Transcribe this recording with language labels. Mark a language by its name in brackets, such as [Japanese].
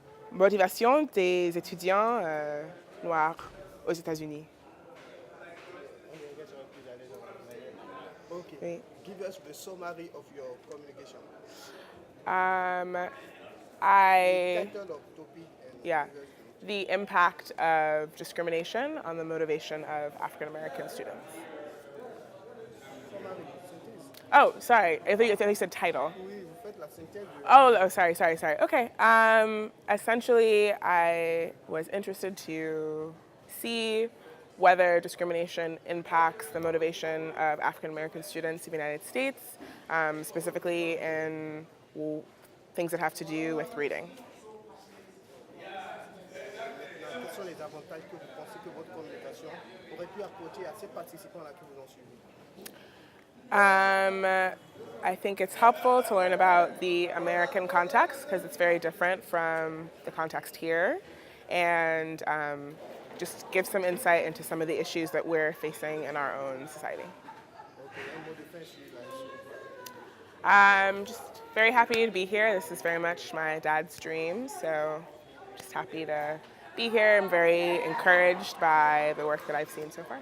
[French] Motivation des étudiants noirs aux États-Unis. [English] Okay. [French] Oui. [English] Give us the summary of your communication. I Title of topic and Yeah, give us the impact of discrimination on the motivation of African American students. the summary, synthèse. Oh, sorry. I think you said title. [French] Oui, vous faites la synthèse de... [English] Oh, sorry. Okay. Essentially, I was interested to see whether discrimination impacts the motivation of African American students in the United States, specifically in things that have to do with reading. [French] Maintenant, quels sont les avantages que vous pensez que votre communication aurait pu apporter à ces participants-là qui vous ont suivi? [English] I think it's helpful to learn about the American context because it's very different from the context here, and just give some insight into some of the issues that we're facing in our own society. [French] Okay, un mot de fin sur la suite. [English] I'm just very happy to be here. This is very much my dad's dream, so just happy to be here. I'm very encouraged by the work that I've seen so far.